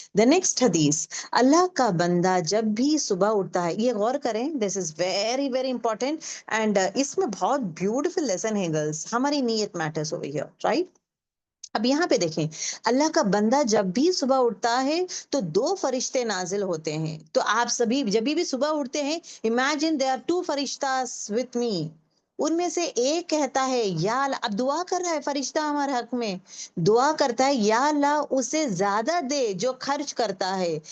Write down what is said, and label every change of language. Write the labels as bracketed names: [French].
[English] The next hadith, [Urdu] اللہ کا بندہ جب بھی صبح اٹھتا ہے, یہ غور کریں, [English] this is very very important, and [Urdu] اس میں بہت beautiful lesson ہے girls. ہماری نیت [English] matters over here, right? [Urdu] اب یہاں پہ دیکھیں, اللہ کا بندہ جب بھی صبح اٹھتا ہے تو 2 فرشتے نازل ہوتے ہیں. تو آپ سبھی جب بھی صبح اٹھتے ہیں, [English] imagine there are 2 [Urdu] فرشتاس with me. ان میں سے ایک کہتا ہے یا اللہ, اب دعا کر رہا ہے فرشتہ ہمارے حق میں, دعا کرتا ہے یا اللہ اسے زیادہ دے جو خرچ کرتا ہے.